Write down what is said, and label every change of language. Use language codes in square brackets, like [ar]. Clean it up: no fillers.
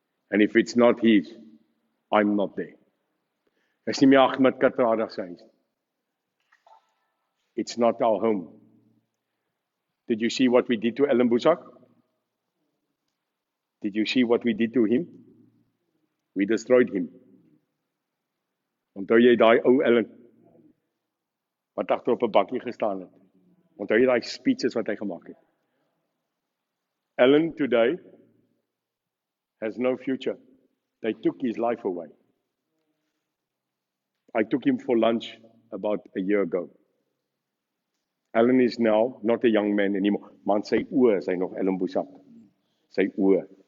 [en] And if it's not his, I'm not there. [af] Is nie meer Ahmed Kathrada se huis. [en] It's not our home. Did you see what we did to Ellen Busak? Did you see what we did to him? We destroyed him. [af] Onthou jy daai ou Ellen wat agter op 'n bakkie gestaan het? Onthou jy daai speeches wat hy gemaak het? [en] Ellen today has no future. They took his life away. I took him for lunch about a year ago. Ellen is now not a young man anymore. [af] Man, sy oë is hy nog Ellen Boesak. Sy oë.